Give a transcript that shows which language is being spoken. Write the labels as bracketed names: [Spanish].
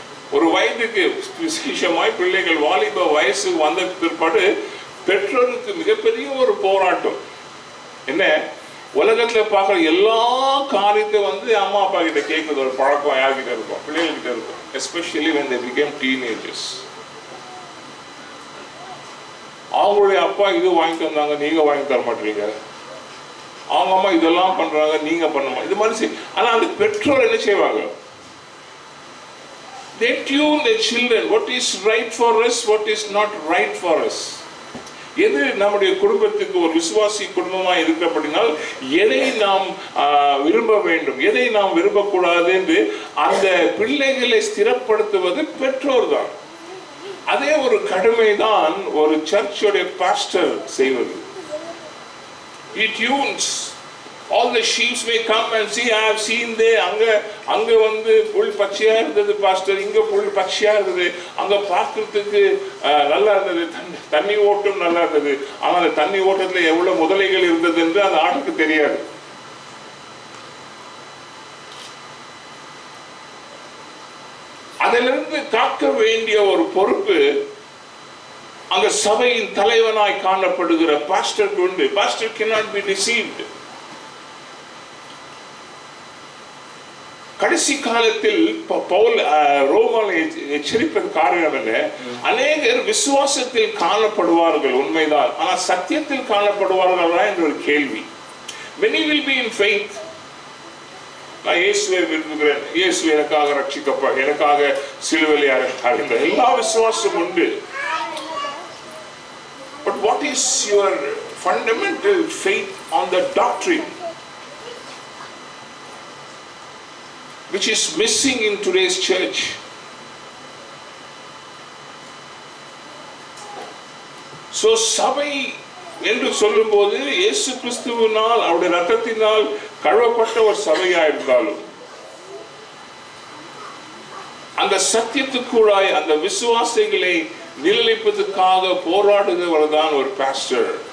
[Tamil] ஒரு வயதுக்கு விசேஷமாய் பிள்ளைகள் வாலிப வயசு வந்த பிற்பாடு பெற்றோருக்கு மிகப்பெரிய ஒரு போராட்டம். என்ன? உலகத்துல பார்க்குற எல்லா காரியத்தை அம்மா அப்பா கிட்ட கேட்கறது ஒரு பழக்கம் யார்கிட்ட இருக்கும்? பிள்ளைகள்கிட்ட இருக்கும். [English] Especially when they became teenagers. [Tamil] அவங்களுடைய அப்பா இது வாங்கிட்டு வந்தாங்க, நீங்க வாங்கி தர மாட்டீங்க. அவங்க அம்மா இதெல்லாம் பண்றாங்க, நீங்க பண்ண இது மாதிரி. ஆனா அந்த பெற்றோர் என்ன செய்வாங்க? [English] They tune their children. What is right for us, what is not right for us. [Tamil] எது நம்முடைய குடும்பத்துக்கு ஒரு விசுவாசி குடும்பமாக இருக்கிறபடினால் எதை நாம் விரும்ப வேண்டும், எதை நாம் விரும்பக்கூடாது என்று அந்த பிள்ளைகளை ஸ்திரப்படுத்துவது பெற்றோர் தான். அதே ஒரு கடமை தான் ஒரு சர்ச்சுடைய பாஸ்டர் செய்வது. [English] He tunes. All the sheep may come and see, I have seen there. [Tamil] அங்க வந்து புல் பச்சையா இருந்தது பாஸ்டர், இங்க புல் பச்சையா இருந்தது, அங்க பார்க்கறதுக்கு நல்லா இருந்தது, தண்ணி ஓட்டம் நல்லா இருந்தது. ஆனா அந்த தண்ணி ஓட்டத்துல எவ்வளவு முதலைகள் இருந்தது என்று அந்த ஆட்டுக்கு தெரியாது. அதிலிருந்து காக்க வேண்டிய ஒரு பொறுப்பு அங்க சபையின் தலைவனாய் காணப்படுகிற பாஸ்டருக்கு உண்டு. [English] Pastor cannot be deceived. [Tamil] கடைசி காலத்தில் பவுல் ரோமாவை எச்சரிப்பது காரணம் என்ன? அநேகர் விசுவாசத்தில் காணப்படுவார்கள், உண்மைதான். ஆனால் சத்தியத்தில் காணப்படுவார்களா என்ற ஒரு கேள்வி. [English] Many will be in faith. [Tamil] நான் இயேசுவை விரும்புகிறேன், இயேசு எனக்காக ரட்சிக்கப்பட்ட, எனக்காக சிலுவையில் அறைந்த எல்லா விசுவாசம் உண்டு. [English] But what is your fundamental faith on the doctrine, which is missing in today's church? [Tamil] So சபை என்று சொல்லும்போது இயேசு கிறிஸ்துவினால் அவருடைய ரத்தத்தினால் கழுவப்பட்ட ஒரு சபையா இருந்தாலும் அந்த சத்தியத்துக்குள்ளாய் அந்த விசுவாசிகளை நிலைப்பதற்காக போராடுகிறவர் தான் ஒரு பாஸ்டர்.